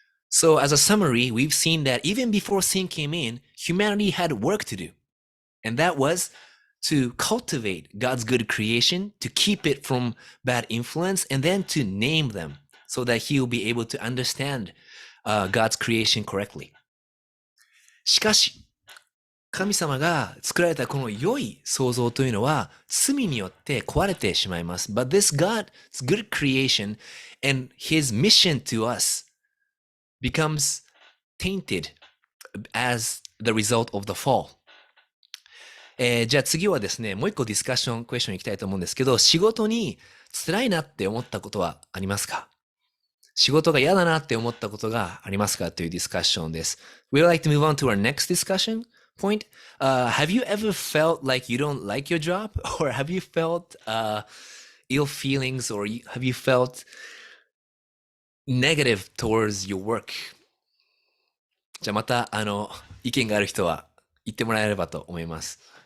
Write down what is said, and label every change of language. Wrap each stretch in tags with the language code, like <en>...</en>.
<en>So as a summary, we've seen that even before sin came in, humanity had work to do. And that was to cultivate God's good creation, to keep it from bad influence, and then to name them so that he will be able to understand God's creation correctly.</en> <ja>しかし、神様が作られたこの良い創造というのは罪によって壊れてしまいます。</ja> <en>But this God's good creation and his mission to us becomes tainted as the result of the fall.</en> <ja>じゃあ次はですね、もう一個ディスカッションクエスチョンいきたいと思うんですけど、仕事に辛いなって思ったことはありますか？仕事が嫌だなって思ったことがありますかというディスカッションです。</ja> <en>We'd like to move on to our next discussion point. Have you ever felt like you don't like your job? Or have you felt ill feelings? Or have you felt negative towards your work?</en> <ja>じゃあまた意見がある人は言ってもらえればと思います。</ja>